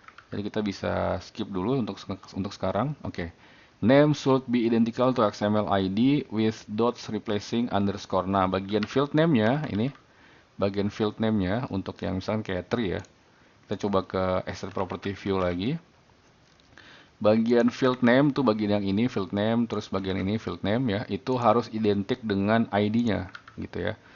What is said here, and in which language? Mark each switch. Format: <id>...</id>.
<id>Jadi kita bisa skip dulu untuk sekarang. Oke.</id> <en>Name should be identical to XML ID with dots replacing underscore.</en> <id>Nah, bagian field name-nya ini, bagian field name-nya untuk yang misalkan kayak tree ya. Kita coba ke asset property view lagi. Bagian field name tuh bagian yang ini field name, terus bagian ini field name ya, itu harus identik dengan ID-nya gitu ya.</id>